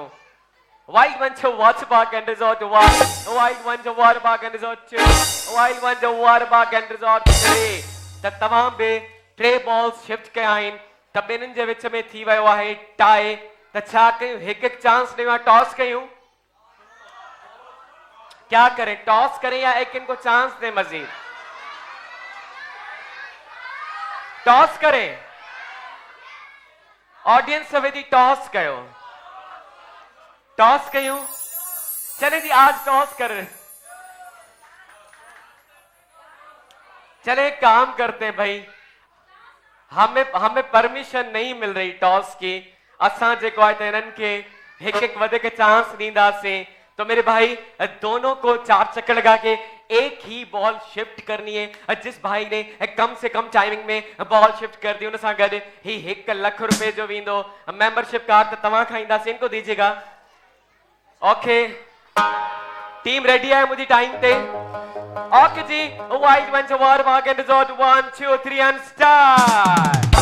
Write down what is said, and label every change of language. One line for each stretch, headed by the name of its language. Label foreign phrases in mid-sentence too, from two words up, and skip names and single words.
English: Wild ones water park and resort 1, wild ones water park and resort 2, wild ones water park and resort 3.
Sindhi: त तमाम बे 3 बॉल्स शिफ्ट कया आहिनि. त ॿिन्हिनि जे विच में थी वियो आहे टाई. त छा कयूं? हिकु चांस ॾियूं, टॉस कयूं?
Urdu: کیا کریں، ٹاس کریں یا ایک ان کو چانس دیں مجید? ٹاس کریں.
Sindhi: ऑडियंस सवेदी टॉस कयो. टॉस कयूं?
Urdu: چلے جی آج ٹاس کر رہے. چلے کام کرتے ہیں بھائی، ہمیں پرمیشن نہیں مل رہی ٹاس کی.
Sindhi: असां जेको आहे त इन्हनि खे हिकु वधीक चांस ॾींदासीं.
Urdu: تو میرے بھائی دونوں کو 4 چکر لگا کے ایک ہی بال شفٹ کرنی ہے. جس بھائی نے کم سے کم ٹائمنگ میں بال شفٹ کر دی
Sindhi: उन सां गॾु ही 1 लाख रुपए जो वेंदो
English: membership card
Sindhi: त तव्हां खां ईंदासीं.
Urdu: ان کو دیجیے گا. اوکے ٹیم ریڈی ہے مجھی ٹائم پہ? اوکے جی.
English: Wild Ones Water Park and Resort 1 2 3 and start.